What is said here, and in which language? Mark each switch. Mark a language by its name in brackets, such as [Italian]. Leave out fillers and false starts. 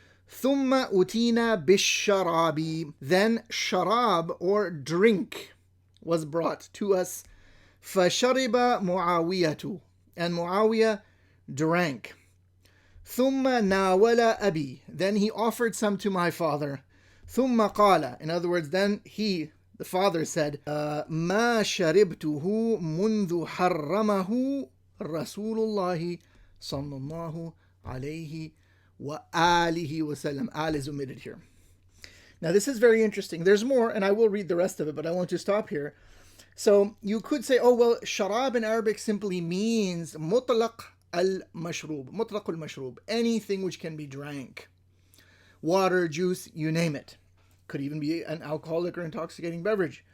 [Arabic] ثُمَّ أُتِينَا بِالشَّرَابِ. [English] Then sharab, or drink, was brought to us. [Arabic] فَشَرِبَ مُعَاوِيَةُ. [English] And Muawiyah drank. [Arabic] ثُمَّ نَاوَلَ أَبِي. [English] Then he offered some to my father. [Arabic] ثُمَّ قَالَ. [English] In other words, then he, the father, said, [Arabic] مَا شَرِبْتُهُ مُنْذُ حَرَّمَهُ رَسُولُ اللَّهِ صَلَّى اللَّهُ عَلَيْهِ وَآلِهِ وَسَلَّمَ. [English] Al is omitted here. Now this is very interesting. There's more, and I will read the rest of it, but I want to stop here. So you could say, oh, well, sharab in Arabic simply means mutlaq al-mashrub, mutlaq al-mashrub, anything which can be drank. Water, juice, you name it. Could even be an alcoholic or intoxicating beverage.